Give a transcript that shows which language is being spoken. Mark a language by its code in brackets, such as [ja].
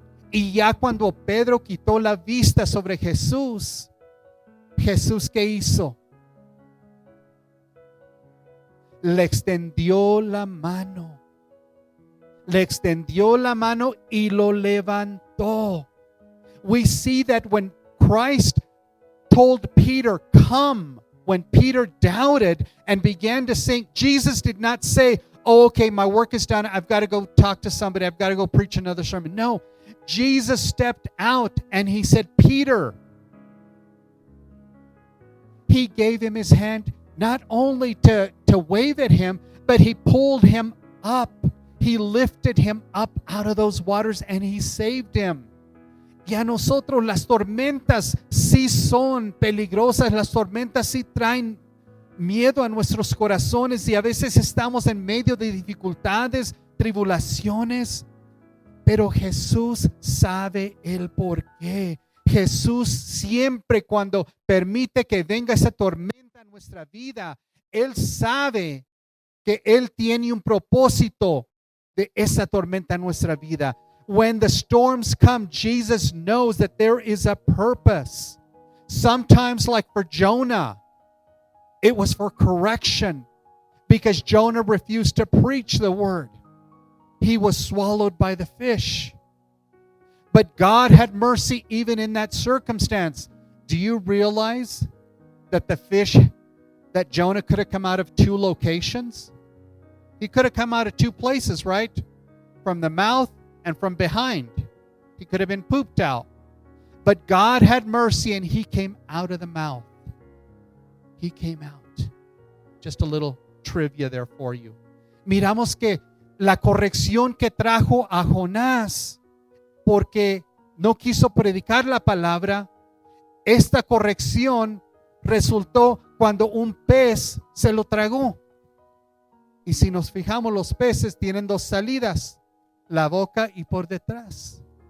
[es] Y ya cuando Pedro quitó la vista sobre Jesús, Jesús, ¿qué hizo? Le extendió la mano. Le extendió la mano y lo levantó. [en] We see that when Christ told Peter, come, when Peter doubted and began to sink, Jesus did not say, oh, okay, my work is done. I've got to go talk to somebody. I've got to go preach another sermon. No, Jesus stepped out and he said, Peter. He gave him his hand, not only to wave at him, but he pulled him up. He lifted him up out of those waters and he saved him. [es] Y a nosotros las tormentas sí son peligrosas, las tormentas sí traen miedo a nuestros corazones y a veces estamos en medio de dificultades, tribulaciones, pero Jesús sabe el por qué. Jesús siempre cuando permite que venga esa tormenta en nuestra vida, Él sabe que Él tiene un propósito de esa tormenta en nuestra vida. [en] When the storms come, Jesus knows that there is a purpose. Sometimes, like for Jonah, it was for correction because Jonah refused to preach the word. He was swallowed by the fish. But God had mercy even in that circumstance. Do you realize that the fish, that Jonah could have come out of two locations? He could have come out of two places, right? From the mouth and from behind. He could have been pooped out. But God had mercy and he came out of the mouth. He came out. Just a little trivia there for you. [es] Miramos que la corrección que trajo a Jonás porque no quiso predicar la palabra, esta corrección resultó cuando un pez se lo tragó. Y si nos fijamos, los peces tienen dos salidas, la boca y por detrás.